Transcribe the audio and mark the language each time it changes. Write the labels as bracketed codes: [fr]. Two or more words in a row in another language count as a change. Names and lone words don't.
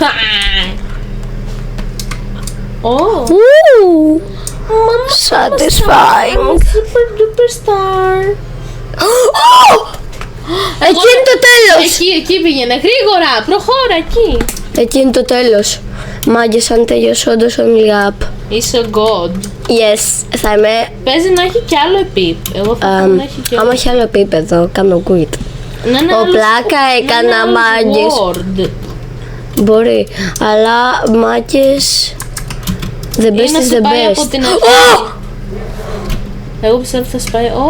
[en] Oh, Satisfying! super duper star. [el] Εκεί είναι το τέλος! Εκεί πήγαινε γρήγορα, προχώρα εκεί. Εκεί είναι το τέλος. Μάγκες, αν τελειώσω όντως only up. Είσαι god. [en] Yes, [el] θα είμαι... Παίζει να έχει κι άλλο επίπεδο. Εγώ θα θέλω να έχει κι άλλο. Άμα έχει άλλο επίπεδο, κάνω quit. Να είναι Ο άλλος- πλάκα να είναι έκανα άλλος μάγκες. [en] word. [el] Μπορεί, αλλά μάγκες... [en] The [el] Ή [en] best [el] να [en] is [el] σου [en] the [el] πάει από [en] best. [el] την αρχή. Εγώ πιστεύω θα σπάει.